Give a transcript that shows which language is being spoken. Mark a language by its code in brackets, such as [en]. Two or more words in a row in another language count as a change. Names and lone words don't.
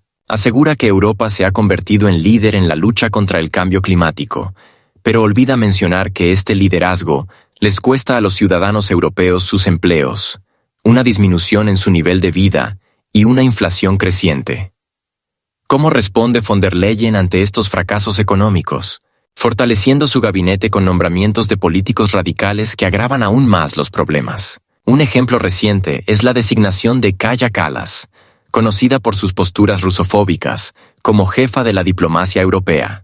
[es] Asegura que Europa se ha convertido en líder en la lucha contra el cambio climático, pero olvida mencionar que este liderazgo les cuesta a los ciudadanos europeos sus empleos, una disminución en su nivel de vida y una inflación creciente. ¿Cómo responde von der Leyen ante estos fracasos económicos? Fortaleciendo su gabinete con nombramientos de políticos radicales que agravan aún más los problemas. Un ejemplo reciente es la designación de Kaja Kallas, conocida por sus posturas rusofóbicas, como jefa de la diplomacia europea.